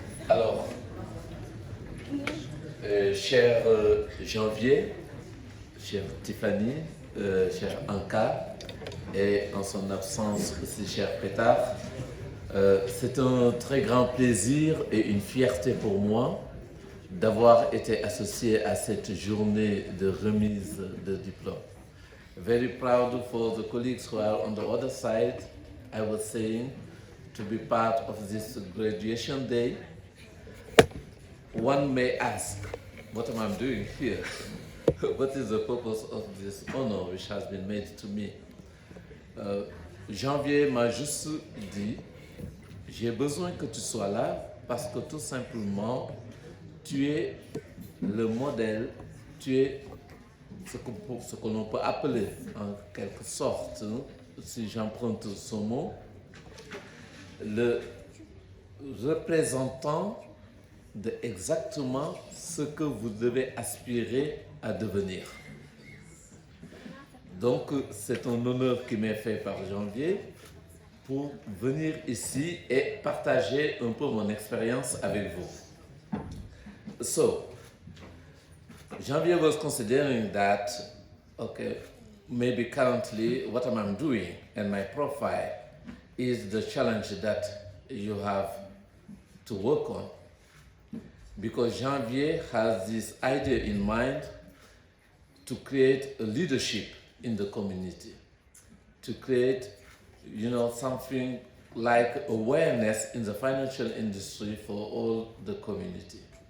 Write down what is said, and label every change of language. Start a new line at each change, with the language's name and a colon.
French: Alors, cher Janvier, cher Tiffany, cher Anka, et en son absence aussi cher Pétard, c'est un très grand plaisir et une fierté pour moi d'avoir été associé à cette journée de remise de diplôme.
English: Very proud for the colleagues who are on the other side, I was saying, to be part of this graduation day. One may ask, what am I doing here? What is the purpose of this honor which has been made to me?
French: Janvier m'a juste dit, j'ai besoin que tu sois là parce que tout simplement, tu es le modèle, tu es ce que l'on peut appeler en quelque sorte, si j'emprunte ce mot, le représentant de exactement ce que vous devez aspirer à devenir. Donc, c'est un honneur qui m'est fait par Janvier pour venir ici et partager un peu mon expérience avec vous.
English: So, Janvier was considering that, okay, maybe currently what I'm doing and my profile is the challenge that you have to work on. Because Janvier has this idea in mind to create a leadership in the community, to create, something like awareness in the financial industry for all the community.